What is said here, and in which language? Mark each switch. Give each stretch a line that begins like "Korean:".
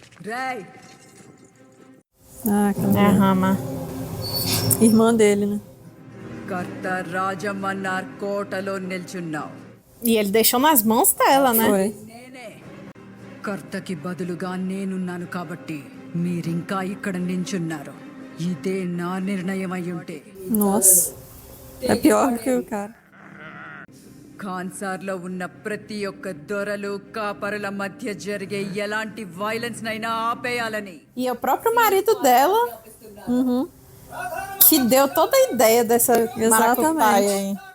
Telugu: రేయ్
Portuguese: Ah, que É a Rama. irmã dele, né?
Telugu: కర్త రాజమన్నార్ కోటలో నిల్చున్నావు.
Portuguese: E ele deixou nas mãos dela, né? Foi.
Telugu: నేనే కర్తకి బదులుగా నేనున్నాను కాబట్టి మీరింకా ఇక్కడ నించున్నారు. ఇదే నా నిర్ణయం అయి ఉంటే
Portuguese: Nossa. É pior que o cara.
Telugu: ఖాన్సార్లో ఉన్న ప్రతి ఒక్క దొరలు కాపరుల మధ్య జరిగే ఎలాంటి వైలెన్స్ నైనా ఆపేయాలని.
Portuguese: E é o próprio marido dela que deu toda a ideia dessa maracutaia aí.